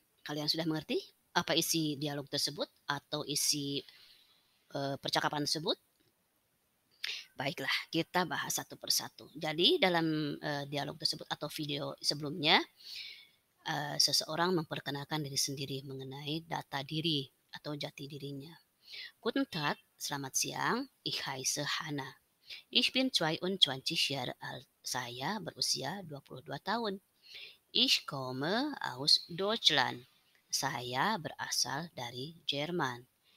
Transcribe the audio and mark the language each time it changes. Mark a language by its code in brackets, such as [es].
[id] Kalian sudah mengerti apa isi dialog tersebut atau isi percakapan tersebut? Baiklah, kita bahas satu persatu. Jadi dalam dialog tersebut atau video sebelumnya, seseorang memperkenalkan diri sendiri mengenai data diri atau jati dirinya. [de] Guten Tag, [id] selamat siang, [de] ich heiße Hanna. Ich bin 22 Jahre alt. [id] Saya berusia 22 tahun. [de] Ich komme aus Deutschland. [id] Saya berasal dari Jerman.